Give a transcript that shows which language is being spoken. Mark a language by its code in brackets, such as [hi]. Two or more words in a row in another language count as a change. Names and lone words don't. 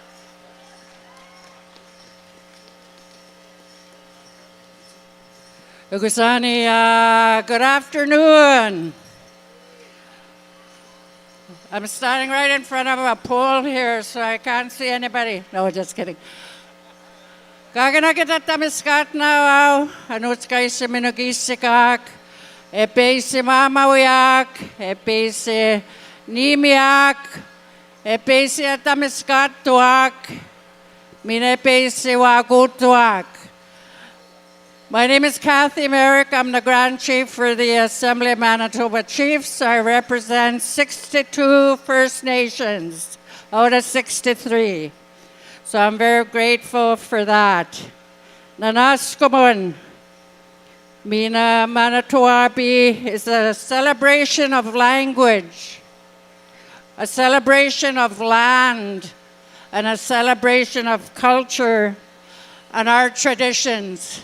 [en] Ugusani, good afternoon. I'm standing right in front of a pole here, so I can't see anybody. No, just kidding. [cr] Gagana kita tamiskat na anuts kay si minugisikak, epe si mamawiyak, epe si nimiyak, epe si tamiskat tuak, minepe si wagutuak. [en] My name is Kathy Merrick. I'm the Grand Chief for the Assembly of Manitoba Chiefs. I represent 62 First Nations out of 63. So I'm very grateful for that. Nanaskumun, Mina Manito Ahbee is a celebration of language, a celebration of land, and a celebration of culture and our traditions.